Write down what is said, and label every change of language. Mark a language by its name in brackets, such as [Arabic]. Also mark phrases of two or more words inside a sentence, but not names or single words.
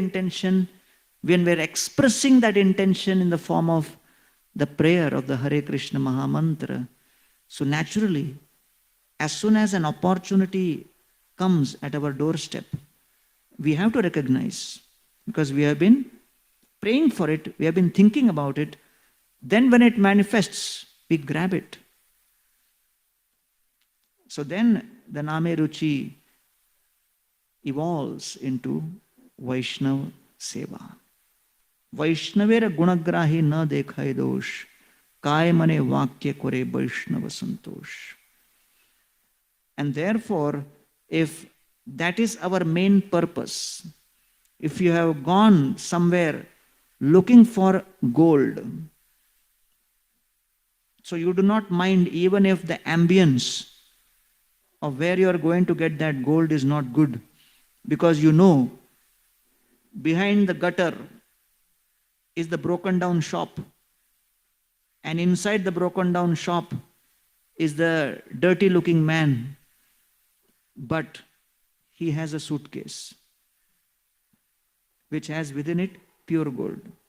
[English] intention, when we are expressing that intention in the form of the prayer of the Hare Krishna Mahamantra, so naturally, as soon as an opportunity comes at our doorstep, we have to recognize, because we have been praying for it, we have been thinking about it, then when it manifests, we grab it. So then the Name Ruchi evolves into Vaishnava Seva. [Bangla] বৈষ্ণবের গুণগ্রাহী না দেখয়ে দোষ, কায় মনে বাক্যে করে বৈষ্ণব সন্তোষ. [English] And therefore, if that is our main purpose, if you have gone somewhere looking for gold, so you do not mind even if the ambience of where you are going to get that gold is not good, because you know behind the gutter is the broken down shop, and inside the broken down shop is the dirty looking man, but he has a suitcase which has within it pure gold.